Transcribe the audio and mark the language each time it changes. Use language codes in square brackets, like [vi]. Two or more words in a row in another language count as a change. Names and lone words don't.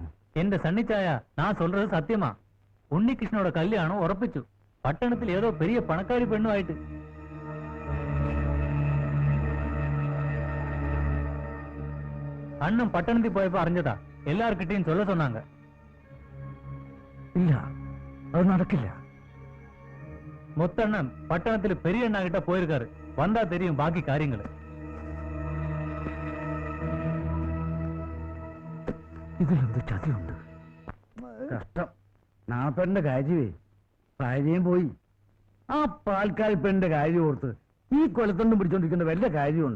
[ml] എന്റെ സണ്ണിച്ചായ, ഞാൻ சொல்றது സത്യമാ. ഉണ്ണികൃഷ്ണനോட കല്യാണം ഉറപ്പിച്ചു. പട്ടണത്തിൽ ഏതോ പെരിയ പണക്കാരി പെണ്ണുമായിട്ട്. അണ്ണൻ പട്ടണത്തിൽ പോയപ്പോ അറിഞ്ഞതാ. [ta] എല്ലാർക്കിട്ടെയും சொல்ல சொன்னாங்க. [ml] ഇല്ല, അത് നടക്കില്ല. [ta] முத்தண்ணன் பட்டணத்துல பெரிய அண்ணா கிட்ட போயிருக்காரு. வந்தா தெரியும் பாக்கி காரியங்கள். [ml] ഇതിലെന്ത് ചതിയുണ്ട്? കഷ്ടം. നാപ്പന്റെ കാര്യമേ, ഭാര്യയും പോയി. ആ പാൽക്കാൽ പെണ്ണിന്റെ കാര്യം ഓർത്ത് ഈ കൊലത്തൊന്നും പിടിച്ചോണ്ടിരിക്കുന്ന വല്ല കാര്യമുണ്ടോ?